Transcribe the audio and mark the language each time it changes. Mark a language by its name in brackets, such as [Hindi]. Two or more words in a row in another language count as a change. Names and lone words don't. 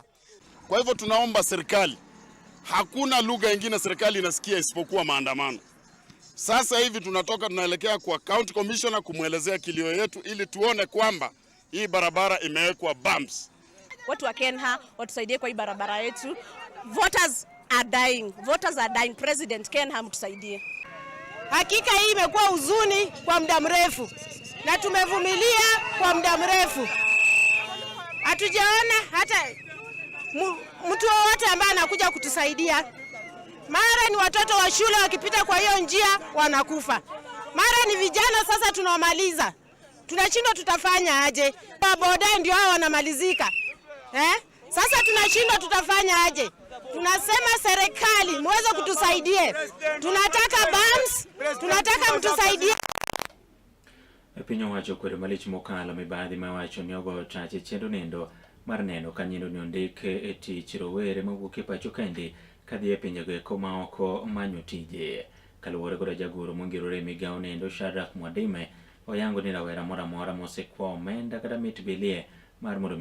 [Swahili] Kwa hivyo tunaomba serikali, hakuna lugha nyingine serikali inasikia isipokuwa maandamano. Sasa hivi tunaelekea kwa [English] county commissioner [Swahili] kumwelezea kilio yetu ili tuone kwamba hii barabara imewekwa bumps. Watu wa KENHA watusaidie kwa hii barabara yetu. [English] Voters are dying. President KENHA mtusaidie. [Swahili] Hakika hii imekuwa huzuni kwa muda mrefu na tumevumilia kwa muda mrefu. Hatujaona hata mtu wowote ambaye anakuja kutusaidia. Mara ni watoto wa shule wakipita kwa hiyo njia wanakufa. Mara ni vijana sasa tunawamaliza. Tunashindwa tutafanya aje? Boda ndio hao wanamalizika. Sasa tunashindwa tutafanya aje? Tunasema serikali muweze kutusaidie. Tunataka bumps, tunataka mtusaidie. [Luo (Kenya and Tanzania)] Piny owacho kwero malich mokalo mibadhi ma wacho ni ogo tache chendo nendo mar neno Kanyendo ni ondik e tich rowere mawuok e pacho kendi kadhi e pinjego eko ma oko manyo tije. Kaluwore koda jagoro mongirore migawo nendo Shadrack Mwadime oyango ni rawera mora mora mosekwa omenda kata mit bilie mar mondo